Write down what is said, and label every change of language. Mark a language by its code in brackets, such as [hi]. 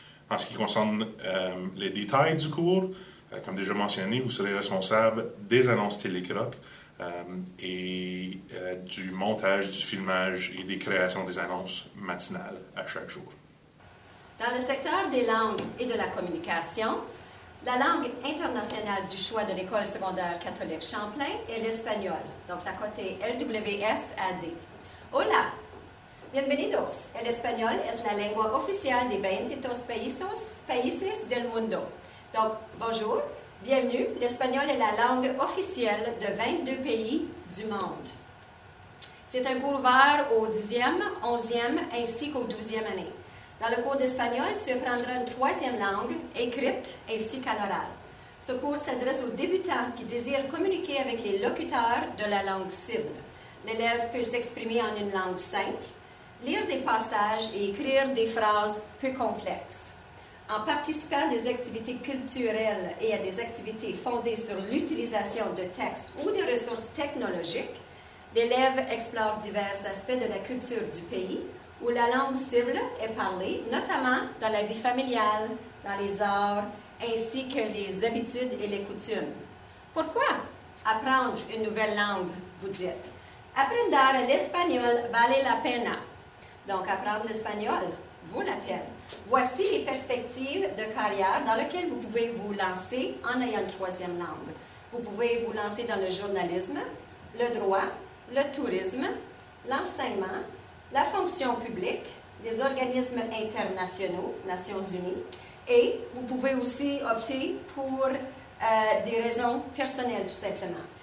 [fr] En ce qui concerne les détails du cours, comme déjà mentionné, vous serez responsable des annonces télécroc et du montage, du filmage et des créations des annonces matinales à chaque jour. Dans le secteur des langues et de la communication, la langue internationale du choix de l'École secondaire catholique Champlain est l'espagnol, donc la côté LWS-AD. [es] Hola! Bienvenidos. El español es la lengua oficial de 22 países del mundo. [fr] Donc, bonjour, bienvenue. L'espagnol est la langue officielle de 22 pays du monde. C'est un cours ouvert au 10e, 11e ainsi qu'au 12e année. Dans le cours d'espagnol, tu apprendras une 3e langue, écrite ainsi qu'à l'oral. Ce cours s'adresse aux débutants qui désirent communiquer avec les locuteurs de la langue cible. L'élève peut s'exprimer en une langue simple, lire des passages et écrire des phrases peu complexes. En participant à des activités culturelles et à des activités fondées sur l'utilisation de textes ou de ressources technologiques, l'élève explore divers aspects de la culture du pays où la langue cible est parlée, notamment dans la vie familiale, dans les arts, ainsi que les habitudes et les coutumes. Pourquoi apprendre une nouvelle langue, vous dites? [es] Aprender el español vale la pena. [fr] Donc, apprendre l'espagnol vaut la peine. Voici les perspectives de carrière dans lesquelles vous pouvez vous lancer en ayant une 3e langue. Vous pouvez vous lancer dans le journalisme, le droit, le tourisme, l'enseignement, la fonction publique, les organismes internationaux, Nations Unies, et vous pouvez aussi opter pour des raisons personnelles, tout simplement.